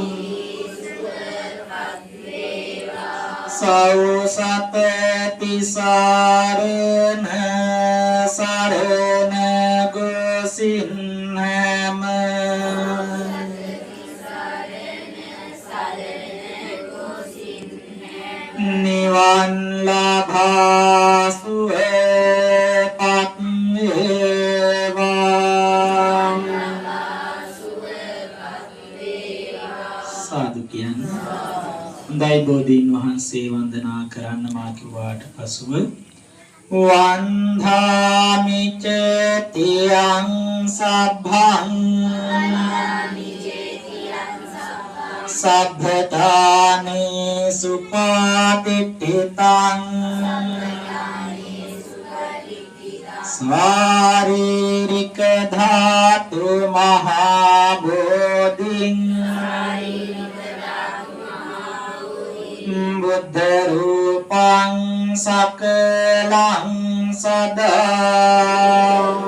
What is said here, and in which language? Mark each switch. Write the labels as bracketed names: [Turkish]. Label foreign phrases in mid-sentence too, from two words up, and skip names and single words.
[Sinhala] සෞසත තිසරණ සරණ ගොසින් හැම නිවන් ලබා සුවපත් වේවා සාදු කියන්නේ හොඳයි බෝධීන් වහන්සේ වන්දනා කරන්න මා කිව්වාට පසුව [Pali] වන්ධාමි ච තියං සබ්බං සබ්බතානේ සුපාතිට්ඨිතං ස්වාරීරික ධාතු මහා බෝධින් බුද්ධ රූපං සකලං සදා